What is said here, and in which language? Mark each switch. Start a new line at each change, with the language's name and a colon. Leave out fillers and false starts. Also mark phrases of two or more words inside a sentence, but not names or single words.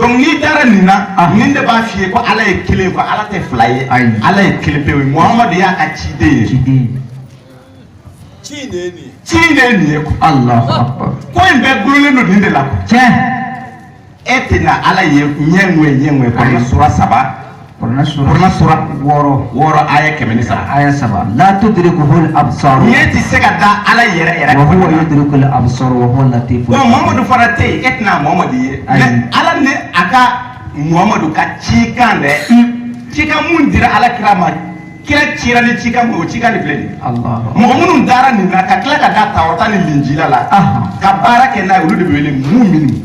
Bambara: donc n'i dara nin na nin de b'a f'i ye ko ala ye kelen ko ala tɛ fila ye ala ye kelen pe ye Muhamadu y'a ka ciden ye ci de nin ye quoi. Allahu akbar. Ko in bɛɛ gulonnen don nin de la quoi. Tiɲɛ. E tɛna ala ye ɲɛŋoye kɔnɔ sura 3 Kurana sura 6 aya 107. aya 7 la
Arabic: تدركه الأبصار
Bambara: Ɲɛ tɛ se ka da ala yɛrɛ
Arabic: وهو
Bambara: kɔnɔ.
Arabic: يدرك الأبصار وهو اللطيف
Bambara: Bon Muhammadu fana tɛ yen, e tɛna Muhammadu ye. Mais ala ni a ka Muhammadu ka cikan dɛ. Cikan mun dira ala kira ma, kira cira ni cikan mun, o cikan de filɛ nin ye. Allah. Mɔgɔ minnu dara nin na ka tila ka da Tawrata ni Linjila la ka baara kɛ n'a ye olu de bɛ wele muminu.